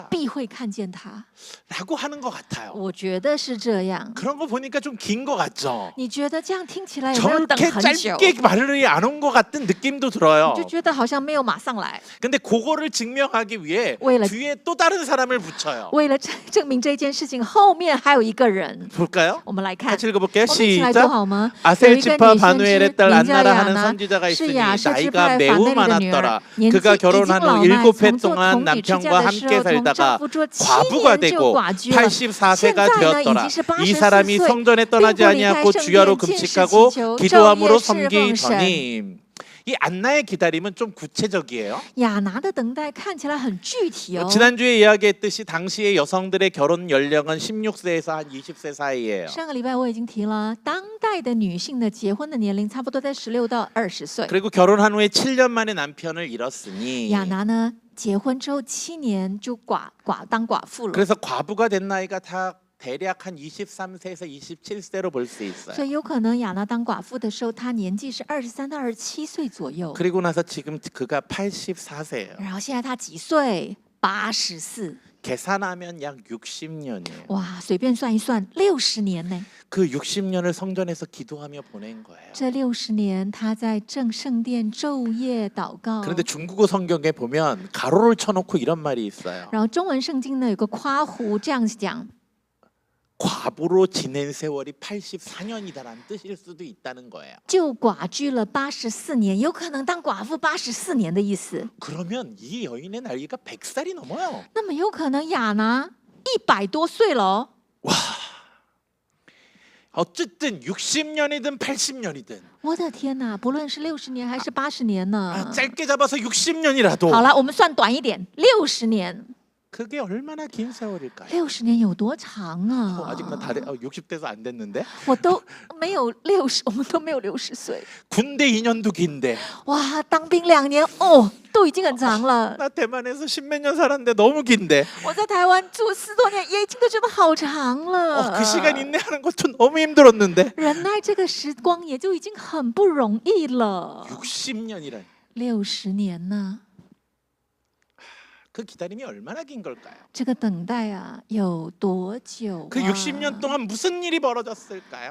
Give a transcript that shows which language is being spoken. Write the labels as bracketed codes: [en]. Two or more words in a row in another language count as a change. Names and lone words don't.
[zh] 必会看见他。 [ko] 라고 하는 것 같아요. [zh] 我觉得是这样。 [ko] 그런 거 보니까 좀 긴 것 같죠? [zh] 你觉得这样听起来有没有等 [ko] 저렇게 [zh] 很久？ [ko] 짧게 말을 안 온 것 같은 느낌도 들어요. [zh] 就觉得好像没有马上来。 [ko] 근데 그거를 증명하기 위해 왜了- 뒤에 또 다른 사람을 붙여요. [zh] 为了证明这件事情，后面还有一个人， [ko] 볼까요? [zh] 我们来看， [ko] 같이 읽어볼게요. [zh] 我们一起来读 [ko] 시작. [zh] 好吗？有一个 [ko] 아셀지파 [zh] 女先知 [ko] 바누엘의 딸 [zh] 名叫 [ko] 안나라 [zh] 亚 [ko] 하는 [zh] 拿， [ko] 선지자가 [zh] 是 [ko] 있으니 [zh] 亚舍支 [ko] 나이가 [zh] 派法 [ko] 매우 [zh] 内利的女儿 [ko] 많았더라. ， [zh] 年纪 [ko] 그가 [zh] 已经 [ko] 결혼한 [zh] 老 [ko] 후 [zh] 迈， [ko] 7해 [zh] 从做 [ko] 동안 [zh] 童女之家 [ko] 남편과 [zh] 的时 [ko] 함께 [zh] 候，同丈 [ko] 살다가 [zh] 夫做7 [ko] 과부가 [zh] 年就 [ko] 되고 [zh] 寡居了。 [ko] 84세가 [zh] 现在呢，已 [ko] 되었더라. [zh] 经是 [ko] 이 [zh] 84 [ko] 사람이 [zh] 岁， [ko] 성전에 [zh] 并 [ko] 떠나지 [zh] 不离开 [ko] 아니하고 [zh] 圣 [ko] 주야로 [zh] 殿，禁食 [ko] 금식하고 [zh] 祈求，昼 [ko] 기도함으로 [zh] 夜侍奉神。 [ko] 섬기더니 이 안나의 기다림은 좀 구체적이에요. [zh] 亚拿的等待看起来很具体哦。 [ko] 지난주에 이야기했듯이 당시의 여성들의 결혼 연령은 16세에서 한 20세 사이예요. [zh] 上个礼拜我已经提了，当代的女性的结婚的年龄差不多在16到20岁。 [ko] 그리고 결혼한 후에 7년 만에 남편을 잃었으니 [zh] 亚拿呢，结婚之后7年就当寡妇了， [ko] 그래서 과부가 된 나이가 다 대략 한 23세에서 27세로 볼 수 [zh] 所 [ko] 있어요. [zh] 以有可能亚拿当寡妇的时候，她年纪是23到27岁左右。 [ko] 그리고 나서 지금 그가 84세예요. [zh] 然后现在她几岁？84。 [ko] 계산하면 약 60년이에요. [zh] 哇，随便算一算，60年呢。 [ko] 그 60년을 성전에서 기도하며 보낸 거예요. [zh] 这60年，她在正圣殿昼夜祷告。 [ko] 그런데 중국어 성경에 보면 가로를 쳐놓고 이런 말이 있어요. [zh] 然后中文圣经呢有个夸弧这样讲， [ko] 과부로 지낸 세월이 84년이다라는 뜻일 수도 있다는 거예요. [zh] 就寡居了84年，有可能当寡妇84年的意思。 [ko] 그러면 이 여인의 나이가 100살이 넘어요. [zh] 那么有可能亚拿100多岁了哦。 [ko] 어쨌든 60년이든 80년이든 [zh] 我的天哪，不论是60年还是80年呢？ [ko] 짧게 잡아서 60년이라도 [zh] 好了，我们算短一点，60年。 [ko] 그게 얼마나 긴 세월일까요? [zh] 60 年有多长啊？ [ko] 아직 나 60대도 안 됐는데 [zh] 我都没有60，我们都没有60岁。 [ko] 군대 2년도 긴데 [zh] 哇，当兵2年哦，都已经很长了。 [ko] 나 대만에서 10몇 년 살았는데 너무 긴데 [zh] 我在台湾住10多年，也已经都觉得好长了。 [ko] 그 시간 인내하는 것도 너무 힘들었는데 [zh] 忍耐这个时光也就已经很不容易了。 [ko] 60년이란 [zh] 60年呢？ [ko] 그 기다림이 얼마나 긴 걸까요? [zh] 这个等待啊，有多久、啊？ [ko] 그 60년 동안 무슨 일이 벌어졌을까요?